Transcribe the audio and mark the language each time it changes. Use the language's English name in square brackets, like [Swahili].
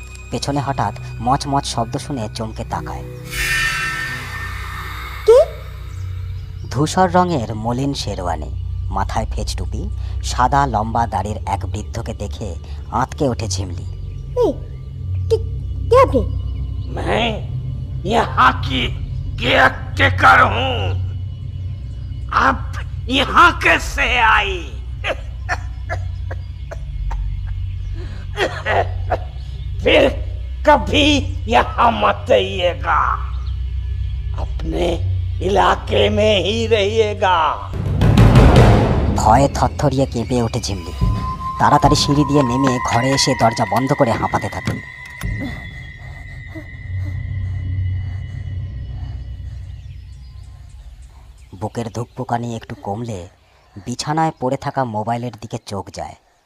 [Bangla] পেছনে হঠাৎ মচমচ শব্দ শুনে চমকে তাকায়। ধূসর রঙের মলিন শেরওয়ানি, মাথায় ফেজ টুপি, সাদা লম্বা দাড়ির এক বৃদ্ধকে দেখে আঁতকে ওঠে ঝিমলি। কে আপনি? [Hindi] मैं यहाँ की केयरटेकर हूँ। आप यहाँ कैसे आई? फिर कभी यहाँ मत आइएगा, अपने इलाके में ही रहिएगा। [Bangla] ভয়ে থরথরিয়ে কেঁপে ওঠে ঝিমলি। তাড়াতাড়ি সিঁড়ি দিয়ে নেমে ঘরে এসে দরজা বন্ধ করে হাঁপাতে থাকে। বুকের ধুকপুকানি একটু কমলে বিছানায় পড়ে থাকা মোবাইলের দিকে চোখ যায়।